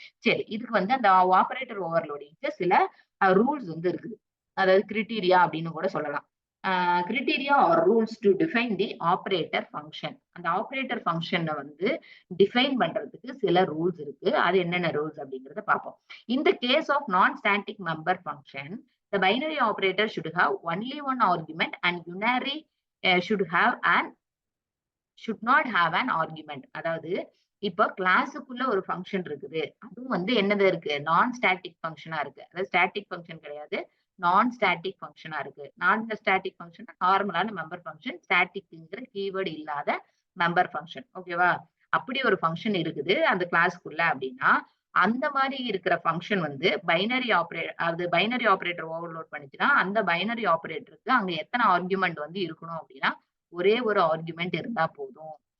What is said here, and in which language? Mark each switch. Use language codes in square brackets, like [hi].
[ta] சரி, இதுக்கு வந்து அந்த ஆபரேட்டர் ஓவர்லோடிங்க்கு சில ரூல்ஸ் வந்து இருக்குது. அதாவது கிரிட்டீரியா அப்படின்னு கூட சொல்லலாம். [en] Criteria are rules to define the operator function. [ta] அந்த ஆபரேட்டர் ஃபங்க்ஷனை வந்து டிஃபைன் பண்றதுக்கு சில ரூல்ஸ் இருக்கு. அது என்னென்ன ரூல்ஸ் அப்படிங்கறத பார்ப்போம். [en] In the case of non-static member function, the binary operator should have only one argument and unary should not have an argument. [ta] அதாவது இப்போ கிளாஸுக்குள்ள ஒரு ஃபங்க்ஷன் இருக்குது. அதுவும் வந்து என்னது இருக்கு? நான் ஸ்டாட்டிக் ஃபங்க்ஷனா இருக்கு. அதாவது ஸ்டாட்டிக் ஃபங்க்ஷன் கிடையாது, நான் ஸ்டாட்டிக் ஃபங்க்ஷனா இருக்கு. நான் ஸ்டாட்டிக் ஃபங்க்ஷன் நார்மலான மெம்பர் ஃபங்க்ஷன். ஸ்டாட்டிக்ங்கிற கீவேர்ட் இல்லாத மெம்பர் ஃபங்க்ஷன். ஓகேவா? அப்படி ஒரு ஃபங்க்ஷன் இருக்குது அந்த கிளாஸ்க்குள்ள அப்படின்னா, அந்த மாரி இருக்கிற ஃபங்க்ஷன் வந்து பைனரி ஆப்பரேட்டர் ஓவர்லோட் பண்ணுச்சுன்னா, அந்த பைனரி ஆப்பரேட்டருக்கு அங்க எத்தன ஆர்குமென்ட் வந்து இருக்கணும் அப்படின்னா, ஒரே ஒரு ஆர்குமென்ட் இருந்தா போதும்.